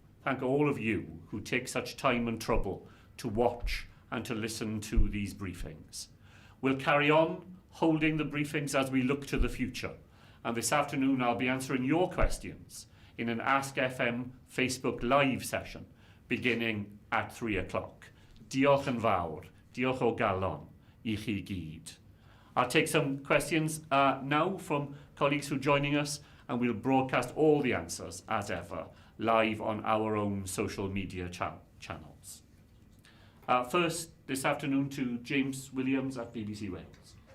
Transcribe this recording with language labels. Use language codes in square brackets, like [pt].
[en] Thank all of you who take such time and trouble to watch and to listen to these briefings. We'll carry on holding the briefings as we look to the future. And this afternoon I'll be answering your questions in an Ask FM Facebook Live session beginning at 3 o'clock. [cy] Diolch yn fawr, diolch o galon I chi gyd. [en] I'll take some questions now from colleagues who are joining us, and we'll broadcast all the answers, as ever, live on our own social media channels. First, this afternoon to James Williams at BBC Wales.